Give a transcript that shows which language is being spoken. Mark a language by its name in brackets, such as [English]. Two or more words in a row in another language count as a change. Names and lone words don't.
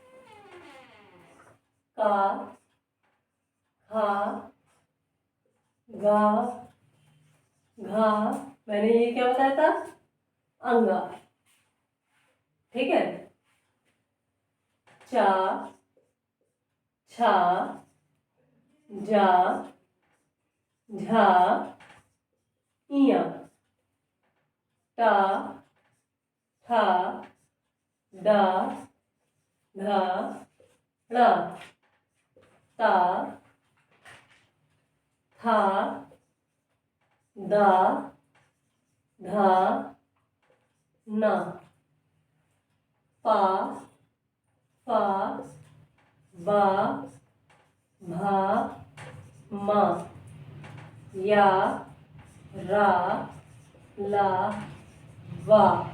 [Hindi] का, खा, घा, घा, मैंने ये क्या बताया था, अंगा, ठीक है। चा, छा, जा, झा, इया, टा, ठा, डा, धा, ड़ा, ता, था, दा, धा, ना, पा, फा, बा, भा, मा, या, रा, ला, वा,